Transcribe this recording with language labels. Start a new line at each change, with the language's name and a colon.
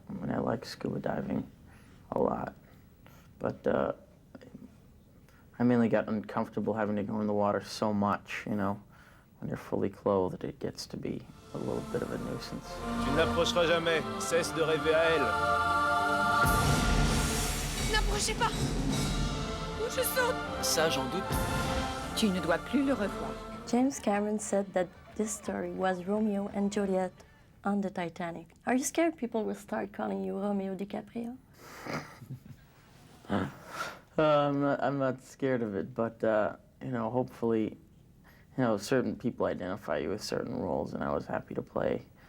English: I mean, I like scuba diving a lot. But I mainly got uncomfortable having to go in the water so much, you know. When you're fully clothed, it gets to be a little bit of a nuisance.
French: Tu ne l'approcheras jamais. Cesse de rêver à elle. N'approchez pas! Ou je saute! Ça, j'en doute. Tu ne dois plus le revoir.
English: James Cameron said that this story was Romeo and Juliet on the Titanic. Are you scared people will start calling you Romeo DiCaprio? I'm not scared of it, but you know, hopefully, you know, certain people identify you with certain roles, and I was happy to play.